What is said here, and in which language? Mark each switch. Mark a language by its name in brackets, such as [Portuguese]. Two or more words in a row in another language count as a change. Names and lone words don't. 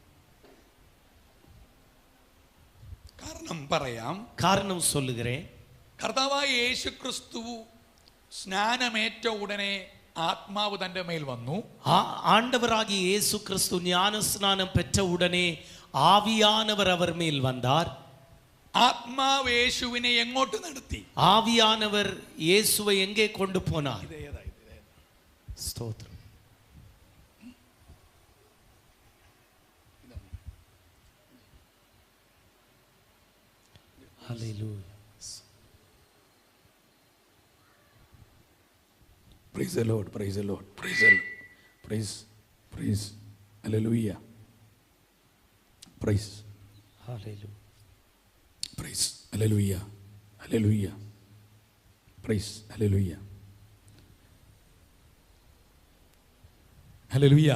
[Malayalam] കാരണം പറയാം, [Tamil] காரணம் சொல்லுகிறேன். [Malayalam] കർത്താവായ യേശു ക്രിസ്തു സ്നാനമേറ്റ ഉടനെ ആത്മാവ് തന്റെ മേൽ വന്നു. [Tamil] ஆண்டவராகிய இயேசு கிறிஸ்து ஞான ஸ்நானம் பெற்ற உடனே ஆவியானவர் அவர் மேல் வந்தார். [Malayalam] ആത്മാവ് യേശുവിനെ എങ്ങോട്ട് നടത്തി? [Tamil] ஆவியானவர் இயேசுவை எங்கே கொண்டு போனார்? ஸ்தோத்திரம். ஹல்லேலூயா. [English] Praise the Lord, praise the Lord, praise the Lord, praise, hallelujah, praise, [Tamil] ஹல்லேலூயா, [English] praise, hallelujah, hallelujah, praise, hallelujah, hallelujah,